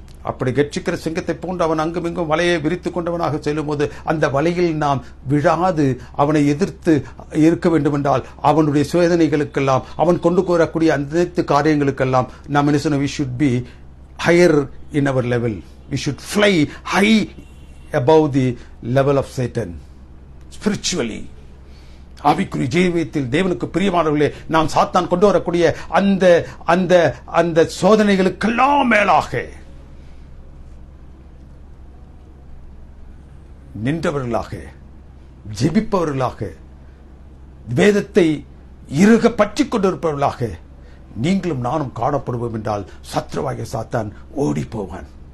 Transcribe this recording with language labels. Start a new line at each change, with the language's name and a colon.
Tamil: அப்படி கட்சிக்கிற சிங்கத்தை போன்று அவன் அங்கும் இங்கும் வலையை விரித்துக் கொண்டவனாக செல்லும் போது அந்த வலையில் நாம் விழாது அவனை எதிர்த்து இருக்க வேண்டும் என்றால் அவனுடைய சோதனைகளுக்கெல்லாம் அவன் கொண்டு வரக்கூடிய அனைத்து காரியங்களுக்கெல்லாம் நாம் என்ன சொன்ன?
English: we should be higher in our level. We should fly high above the level of Satan spiritually.
Tamil: ஆவிக்குரிய ஜீவியத்தில் தேவனுக்கு பிரியமானவர்களே, நாம் சாத்தான் கொண்டு வரக்கூடிய அந்த அந்த அந்த சோதனைகளுக்கெல்லாம் மேலாக நின்றவர்களாக, ஜெபிப்பவர்களாக, வேதத்தை இறுக பற்றிக் கொண்டிருப்பவர்களாக நீங்களும் நானும் காணப்படுவோம் என்றால் சத்ருவாகிய சாத்தான் ஓடி போவான்.